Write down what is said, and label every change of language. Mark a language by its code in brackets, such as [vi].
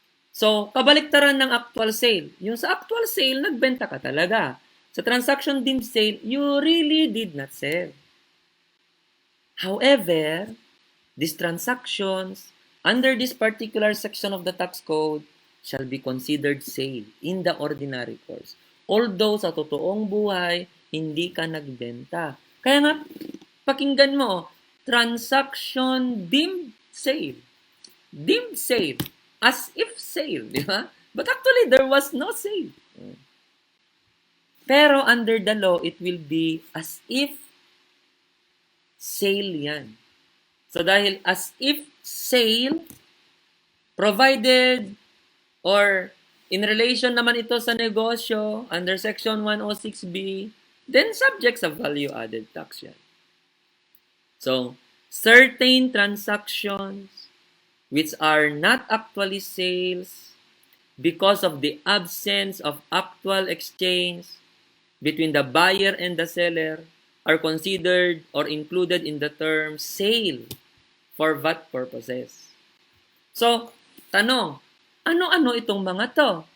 [tl] So, kabaliktaran ng actual sale. Yung sa actual sale, nagbenta ka talaga. [en] Sa transaction deemed sale, you really did not sell. However, these transactions under this particular section of the tax code shall be considered sale in the ordinary course. [tl] Although sa totoong buhay, hindi ka nagbenta. Kaya nga, pakinggan mo, transaction deemed sale. Deemed sale. [en] As if sale, [tl] di ba? [en] But actually, there was no sale. Pero under the law, it will be as if sale yan. So, dahil as if sale, provided, or in relation [tl] naman ito sa negosyo, [en] under section 106B, then subject sa value-added tax yan. So, certain transactions which are not actually sales because of the absence of actual exchange between the buyer and the seller are considered or included in the term sale for VAT purposes. [tl] So, tanong, ano-ano itong mga to?